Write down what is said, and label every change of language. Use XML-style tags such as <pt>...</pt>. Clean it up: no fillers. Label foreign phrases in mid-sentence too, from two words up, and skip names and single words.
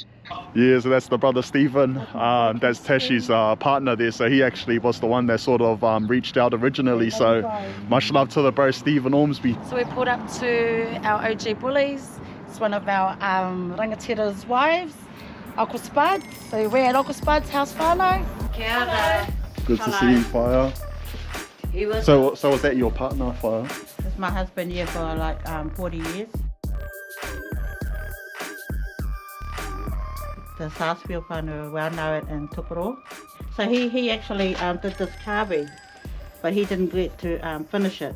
<en>Yeah, so that's the brother Stephen. That's Tashi's partner there. So he actually was the one that sort of reached out originally. So much love to the bro Stephen Ormsby. So we pulled up to our OG bullies. It's one of our Rangatira's wives, Uncle Spud. So we're at Uncle Spud's house whānau.</en> <mi>Kia ora.</mi> <en>Good to see you, Fire. So was that your partner, Fire? It's my husband here for like 40 years. The Sarsfield whānau, well known in Tokoroa. So he actually did this carving, but he didn't get to finish it.</en>